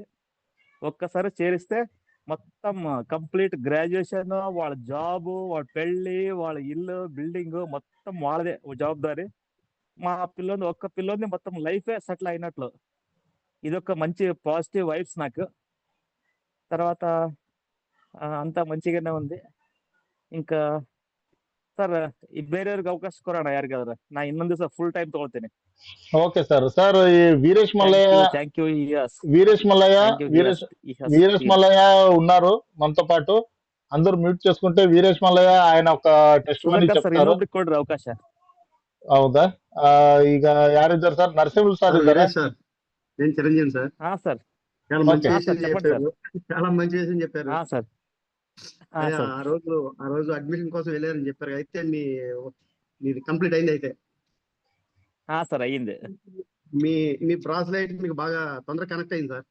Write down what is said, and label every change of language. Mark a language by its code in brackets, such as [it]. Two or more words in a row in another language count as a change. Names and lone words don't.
[te] ఒక్కసారి చేరిస్తే మొత్తం కంప్లీట్ గ్రాడ్యుయేషన్, వాళ్ళ జాబ్, వాళ్ళ పెళ్లి, వాళ్ళ ఇల్లు, బిల్డింగ్ మొత్తం వాళ్ళదే జవాబారి. మా ఒక్క పిల్లోని మొత్తం లైఫే సెటిల్ అయినట్లు. ఇదొక మంచి పాజిటివ్ వైబ్స్ నాకు. తర్వాత అంతా మంచిగానే ఉంది. [kn] ఇంకా ಸರ್ ಬೇರೆಯವ್ರಿಗೆ ಅವಕಾಶ ಕೊಡೋಣ ಯಾರಿಗಾದ್ರೆ. ನಾ ಇನ್ನೊಂದ್ ದಿವಸ ಫುಲ್ ಟೈಮ್ ತಗೊಳ್ತೀನಿ. [te] ఓకే సార్. సార్ ఈ వీరేష్ మల్లయ్య ఉన్నారు మనతో పాటు. అందరూ మ్యూట్ చేసుకుంటే వీరేష్ మల్లయ్య ఆయన ఒక టెస్ట్ మనీ చెప్తారు. [kn] ಕೊಡ್ರಿ ಅವಕಾಶ. ಹೌದಾ? ಈಗ ಯಾರಿದ್ದಾರೆ ಸರ್? ನರಸಿಂಹ ಸರ್ ಇದ್ದಾರೆ. [te] ಸರ್ నేను చిరంజీవి సార్. సార్ చాలా మంచి విషయం చెప్పారు, చాలా మంచి విషయం చెప్పారు. సార్ ఆ రోజు అడ్మిషన్ కోసం వెళ్ళారని చెప్పారు. అయితే మీది కంప్లీట్ అయింది. అయితే సార్ అయ్యింది. మీ బ్రాస్లైట్ మీకు బాగా తొందరగా కనెక్ట్ అయింది సార్.